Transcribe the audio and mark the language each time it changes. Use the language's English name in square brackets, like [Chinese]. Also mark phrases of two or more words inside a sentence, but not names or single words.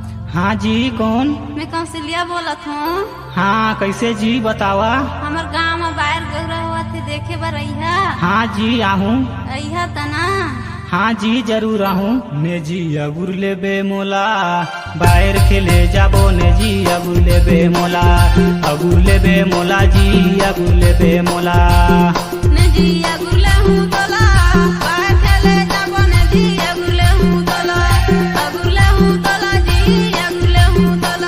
[Chhattisgarhi] हाँ जी, कौन? मैं कौशल्या बोलत हूँ। हाँ, कैसे जी, बतावा। हमार गाँव में बाहर गौरा हुआ थे, देखे बर अइहा। हाँ जी, आहूँ। अइहा तना। हाँ जी, जरूर आहूँ। ने जी अगुर ले बे मोला, बाहर खेले जाबो ने जी अगुर ले बे मोला, अगुर ले बे मोला जी, अगुर ले बे मोला। ने जी अगुर ले हूँ तोला, बाहर खेले जाबो ने जी अगुर ले हूँ तोला, अगुर ले हूँ तोला जी, अगुर ले हूँ तोला।